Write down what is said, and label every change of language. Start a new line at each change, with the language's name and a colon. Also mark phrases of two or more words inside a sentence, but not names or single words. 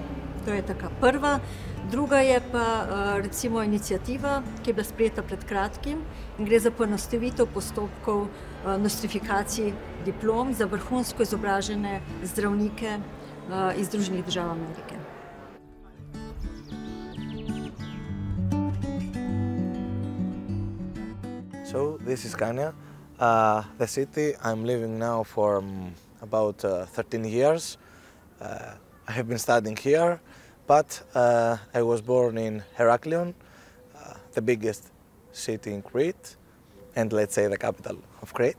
Slovenian: To je taka prva. Druga je pa recimo iniciativa, ki je bila sprejeta pred kratkim in gre za poenostavitev postopkov nostrifikacij diplom za vrhunsko izobražene zdravnike iz Združenih držav Amerike.
English: So this is Kania, the city. I'm living now for about 13 years. I have been studying here, but I was born in Heraklion, the biggest city in Crete, and let's say the capital of Crete.